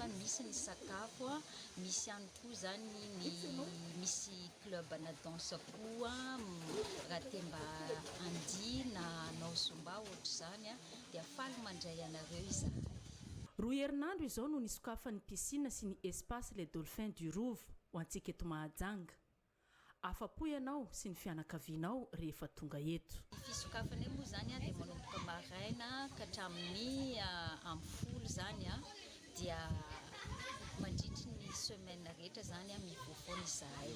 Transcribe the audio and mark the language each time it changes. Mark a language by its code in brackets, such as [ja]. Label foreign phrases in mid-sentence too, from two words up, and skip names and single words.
[mg] Misy ny sakafo, misy ihany koa zany misy club na danse koa raha te mba andia na anao zumba ohatra zany, dia faly mandray anareo izahay. Roa herinandro izao no nisokafan'ny piscine sy ny espace les dauphins du Rova ho antsika eto Mahajanga. Afapo ianao sy ny fianakavianao rehefa tonga eto. Fisokafana moa zany dia manomboka maraina ka hatramin'ny am-folo zany, dia mandritry ny semaine rehetra zany mivoafona izahay.